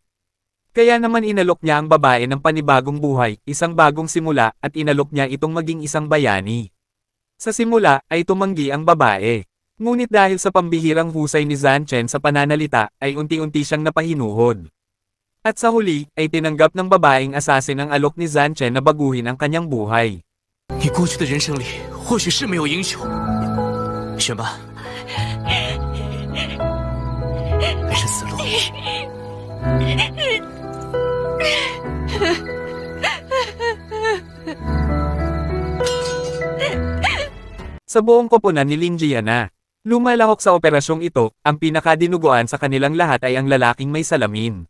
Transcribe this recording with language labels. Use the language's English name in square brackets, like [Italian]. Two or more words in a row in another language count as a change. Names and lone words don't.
[Filipino] Kaya naman inalok niya ang babae ng panibagong buhay, isang bagong simula, at inalok niya itong maging isang bayani. Sa simula, ay tumanggi ang babae. Ngunit dahil sa pambihirang husay ni Zanchen sa pananalita, ay unti-unti siyang napahinuhod. At sa huli, ay tinanggap ng babaeng assassin ang alok ni Zanchen na baguhin ang kanyang buhay. [Chinese] 你过去的人生里，或许是没有英雄，选吧，还是死路？ [Filipino] Sa buong koponan ni Lin Jiana, lumalahok sa operasyong ito, ang pinakadinuguan sa kanilang lahat ay ang lalaking may salamin.